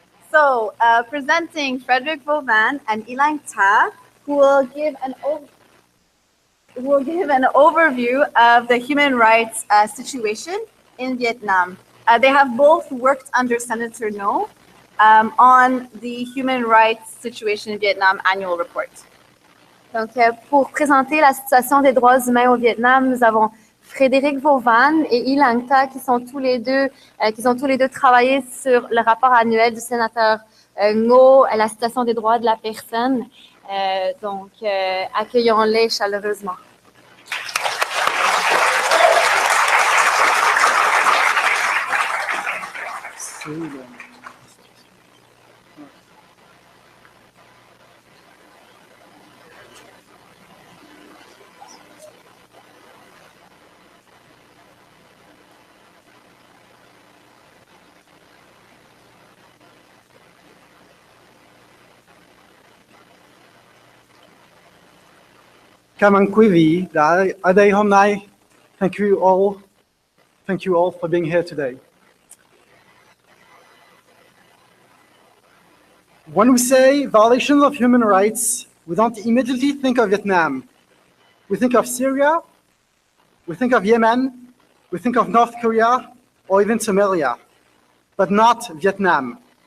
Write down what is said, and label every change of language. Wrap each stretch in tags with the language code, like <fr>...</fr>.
<en>So, presenting Frederick Vauvin and Ilang Ta, who will give an overview of the human rights situation in Vietnam. They have both worked under Senator No on the human rights situation in Vietnam annual report.</en> <fr>Donc, pour présenter la situation des droits humains au Vietnam, nous avons Frédéric Vauvin et Ilang Ta qui ont tous les deux travaillé sur le rapport annuel du sénateur Ngo à la situation des droits de la personne. Donc, accueillons-les chaleureusement.</fr> <vi>Cảm ơn quý vị đã ở đây hôm nay.</vi> <en>Thank you all for being here today. When we say violations of human rights, we don't immediately think of Vietnam. We think of Syria, we think of Yemen, we think of North Korea, or even Somalia, but not Vietnam.</en>